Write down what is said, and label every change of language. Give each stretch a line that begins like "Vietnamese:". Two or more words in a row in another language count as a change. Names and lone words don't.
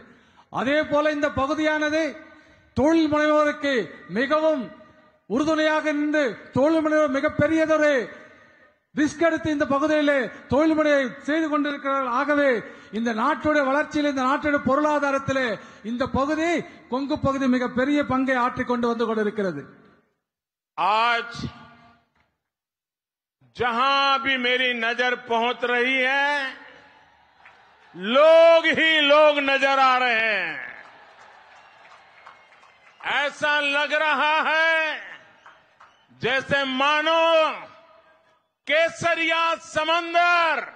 Tamil: அதே போல இந்த பகுதியானது தொழில் முனைவோருக்கு மிகவும் உறுதுணையாக நின்று தொழில் முனைவோர் மிகப்பெரியதொரு ரிஸ்க் எடுத்து இந்த பகுதியிலே தொழில் முனையை செய்து கொண்டிருக்கிறார்கள். ஆகவே இந்த நாட்டுடைய வளர்ச்சியில், இந்த நாட்டுடைய பொருளாதாரத்திலே இந்த பகுதி கொங்கு பகுதி மிகப்பெரிய பங்கை ஆற்றிக் கொண்டு வந்து கொண்டிருக்கிறது.
Hindi: आज जहां भी मेरी नजर पहुंच रही है, लोग ही लोग नजर आ रहे हैं. ऐसा लग रहा है जैसे मानो केसरिया समंदर